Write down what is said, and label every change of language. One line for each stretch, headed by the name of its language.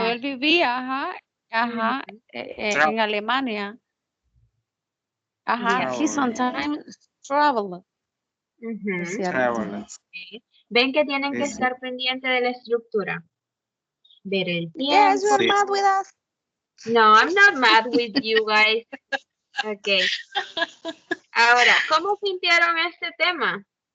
Spanish: Yeah. él vivía, en Alemania. Yeah.
English: He sometimes traveled.
Spanish: Es cierto.
English: Traveler.
Spanish: Ven que tienen que Sí. estar pendientes de la estructura. Ver el tiempo.
English: Yes, you're mad with us. No, I'm not mad with you guys. Ok.
Spanish: Ahora, ¿cómo sintieron este tema?